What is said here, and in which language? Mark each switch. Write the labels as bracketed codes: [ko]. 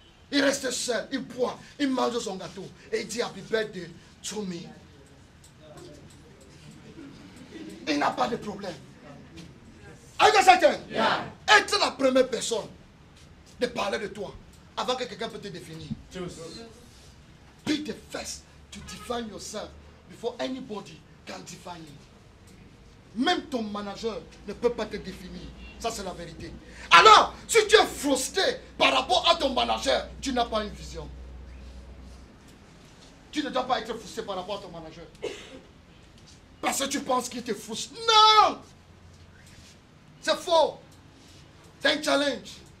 [fr] Il reste seul, il boit, il mange son gâteau. Et il dit [en] Happy birthday to me. [fr] Il n'a pas de problème. Est-ce que certain? Yeah. Être la première personne de parler de toi avant que quelqu'un peut te définir. [en] Be the first to define yourself before anybody can define you. [fr] Même ton manager ne peut pas te définir. Ça, c'est la vérité. Alors, si tu es frustré par rapport à ton manager, tu n'as pas une vision. Tu ne dois pas être frustré par rapport à ton manager. Parce que tu penses qu'il te frustre. Non! C'est faux. C'est un challenge.